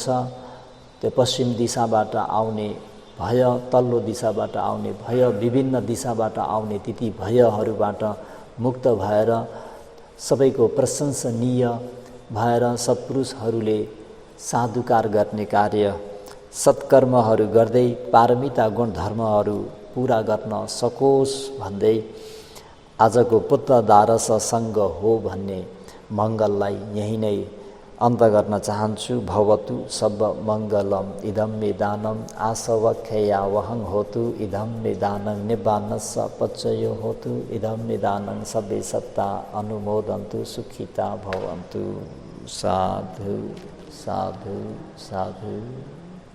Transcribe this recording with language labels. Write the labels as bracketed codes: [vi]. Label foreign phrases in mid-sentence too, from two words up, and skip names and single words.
[ne] त्यो पश्चिम दिशाबाट आउने भय, तल्लो दिशाबाट आउने भय, विभिन्न दिशाबाट आउने तिती भयहरूबाट मुक्त भएर सबैको प्रशंसनीय भएर सत्पुरुषहरूले साधुकार गर्ने कार्य, सत्कर्महरू गर्दै पारमिता गुण धर्महरू पुरा गर्न सकोस् भन्दै आजको पुत्र दारस सङ्ग हो भन्ने मङ्गललाई यही नै अन्त गर्न चाहन्छु। [pi] भवतु सब मङ्गलम इदं मे दानम आसवख्या वहं होतु इदं मे दानं निब्बानस्स पच्चयो होतु इदं मे दानं सबे सत्ता अनुमोदन्तु सुखिता भवन्तु। साधु साधु साधु।